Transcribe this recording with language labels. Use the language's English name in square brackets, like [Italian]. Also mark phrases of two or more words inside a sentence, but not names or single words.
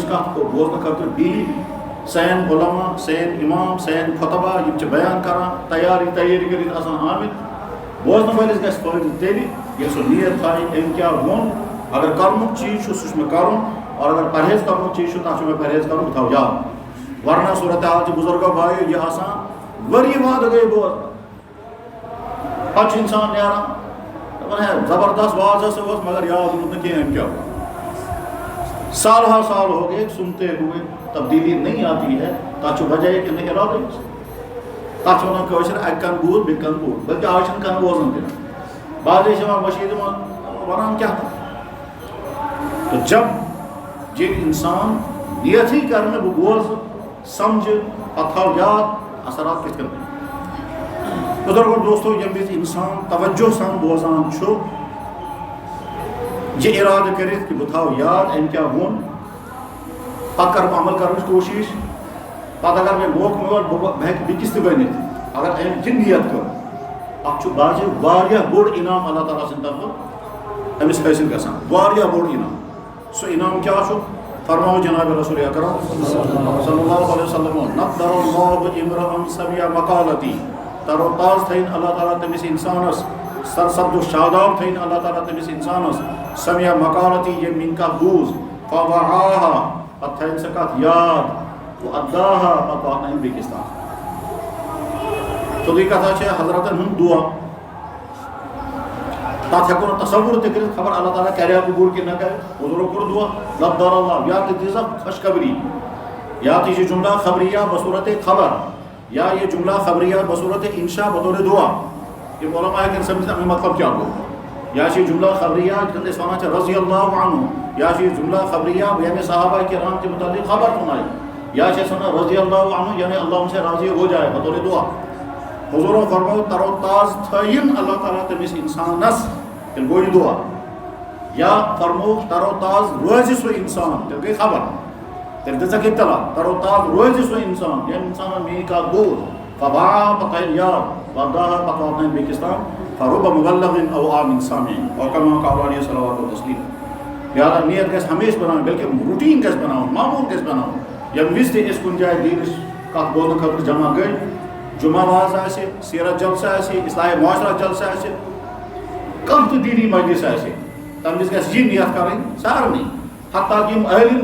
[Kashmiri] کَتھ بوزنہٕ خٲطرٕ بیٚہہِ سٲنۍ علما سٲنۍ اِمام سٲنۍ خۄطبہ یِم چھِ بیان کران تیٲری کٔرِتھ آسان آمٕتۍ بوزنہٕ وٲلِس گژھِ فٲیدٕ تیٚلہِ ییٚلہِ سُہ نیت تھایہِ أمۍ کیٛاہ ووٚن اگر کرنُک چیٖز چھُ سُہ چھُ مےٚ کَرُن اور اگر پرہیز کرنُک چیٖز چھُ تَتھ چھُ مےٚ پرہیز کَرُن بہٕ تھاوٕ یاد ورنہ صوٗرتحال چھِ بُزرگو بھایو یہِ آسان ؤری وادٕ گٔے بوزنہٕ پَتہٕ چھُ اِنسان نیران دَپان ہے زبردست واز ہسا اوس مگر یاد روٗد نہٕ کینٛہہ أمۍ کیٛاہ ووٚن [Urdu] سال ہو گئے سنتے ہوئے تبدیلی نہیں آتی ہے [Kashmiri] تَتھ چھُ وجہ کہ نہٕ اِرادے تَتھ چھِ وَنان کٲشِر اَکہِ کَن بوٗد بیٚیہِ کَن بوٗد بٔلکہِ آز چھِنہٕ کَن بوزان تہِ بعضے چھِ یِوان مٔشیٖد یِوان وَنان کیٛاہ تو جب ییٚلہِ اِنسان نیتھٕے کَرِ نہٕ بہٕ بوزٕ سَمجھٕ پَتہٕ تھاو یاد اثرات کِتھ کٔنۍ بُزرگو دوستو ییٚمہِ وِزِ اِنسان توجہ سان بوزان چھُ یہ ارادہ کرتھ کہ بہٕ تھاو یاد أمۍ کیٛاہ ووٚن پَتہٕ کَرٕ بہٕ عمل کَرنٕچ کوٗشِش پَتہٕ اگر مےٚ موقعہٕ میول بہٕ ہٮ۪کہٕ بیٚکِس تہِ ؤنِتھ اگر أمۍ یہِ نیت کٔر اَتھ چھُ باسہِ واریاہ بوٚڑ انعام اللہ تعالیٰ سٕنٛدِ طرفہٕ أمِس حٲصِل گژھان واریاہ بوٚڑ انعام سُہ انعام کیٛاہ چھُ فرماو جناب رسول اکرم [Arabic] صلی اللہ علیہ وسلم نَضَّرَ اللہُ امرأً سمع مقالتی [Kashmiri] تر و تاز تھٲیِن اللہ تعالیٰ تٔمِس اِنسانَس سرسبد و شاداب تھٲیِن اللہ تعالیٰ تٔمِس اِنسانَس [Arabic] سمع مقالتی [Kashmiri] ییٚمۍ میٛٲنۍ کَتھ بوٗز فوعاہا پَتہٕ تھٲیِن سۄ کَتھ یاد وَأَدَّاہا پَتہٕ واتنٲیِن بیٚکِس تام سیوٚدُے کَتھا چھِ حضرتن ہُنٛد دُعا تَتھ ہٮ۪کو نہٕ تصوُر تہِ کٔرِتھ خبر اللہ تعالیٰ کَریا قبوٗل کِنہٕ نہ کَرِ بُزرگو کوٚر دُعا [Arabic] نَضَّرَ اللہُ [Kashmiri] یا تہِ دِژ خوشخبری یا تہِ یہِ جملہ خبریہ بصوٗرتِ خبر یا یہِ جملہ خبریہ بصوٗرتِ اِنشا بطورِ دُعا یِم علما ہٮ۪کن سمجھِتھ اَمیُک مطلب کیٛاہ گوٚو یا چھِ یہِ جملہ خبریہ یِتھ کٔنۍ أسۍ وَنان چھِ [Arabic] رضی اللہ عنہ [Kashmiri] یا چھِ یہِ جملہ خبریہ [Urdu] یعنی صحابہ کرام کے متعلق خبر سُنائی [Kashmiri] یا چھِ أسۍ وَنان [Arabic] رضی اللہ عنہ [Urdu] یعنی اللہ ان سے راضی ہو جائے [Kashmiri] بطورِ دعا حضورو فرماو تر و تاز تھٲیِن اللہ تعالیٰ تٔمِس اِنسانَس تیٚلہِ گوٚو یہِ دعا یا فرمو تر و تاز روزِ سُہ اِنسان تیٚلہِ گٔے خبر تیٚلہِ دِژکھ اطلاع تر و تاز روزِ سُہ اِنسان ییٚمۍ اِنسانَن میٛٲنۍ کَتھ بوٗز فوعاہا پَتہٕ تھٲیِن یاد وَأَدَّاہا پَتہٕ واتنٲیِن بیٚکِس تام [Arabic] فرُبَّ مُبَلِّغٍ أَوْ عَامٍ سَامِعٍ أَوْ كَمَا قَالَ عَلَيْهِ الصَّلَاةُ وَالتَّسْلِيمُ [Kashmiri] لہٰذا نیت گژھِ ہمیشہِ بناوٕنۍ بلکہِ روٗٹیٖن گژھِ بناوُن معموٗل گژھِ بناوُن ییٚمہِ وِزِ تہِ أسۍ کُنہِ جایہِ دیٖنٕچ کَتھ بوزنہٕ خٲطرٕ جمع گٔے جمعہ واز آسہِ سیرت جلسہٕ آسہِ اصلاحِ معاشرہ جلسہٕ آسہِ کانٛہہ تہِ دیٖنی مجلس آسہِ تَمہِ وِزِ گژھِ یہِ نیت کَرٕنۍ سارنٕے حتیٰ کہِ یِم عٲلِم